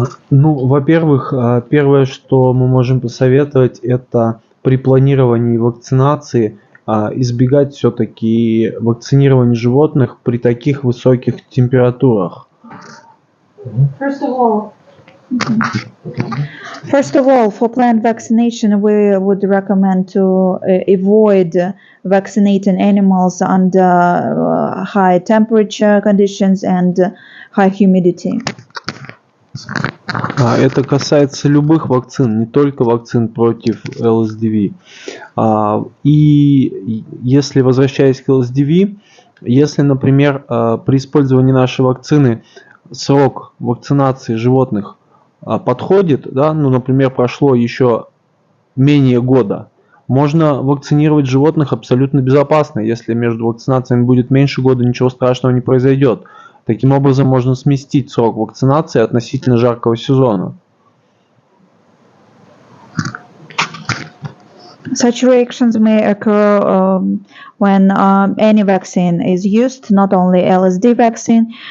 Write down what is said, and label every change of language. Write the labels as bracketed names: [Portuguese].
[Russian] Во-первых, первое, что мы можем посоветовать, это при планировании вакцинации избегать все-таки вакцинирования животных при таких высоких температурах. [English] First of all, for plant vaccination, we would recommend to avoid vaccinating animals under high temperature conditions and high humidity. [Russian] Это касается любых вакцин, не только вакцин против ЛСДВ. И если, возвращаясь к ЛСДВ, если, например, при использовании нашей вакцины срок вакцинации животных подходит, да, например, прошло еще менее года, можно вакцинировать животных абсолютно безопасно. Если между вакцинациями будет меньше года, ничего страшного не произойдет. Таким образом, можно сместить срок вакцинации относительно жаркого сезона. [English] Such reactions may occur when any vaccine is used, not only LSD vaccine.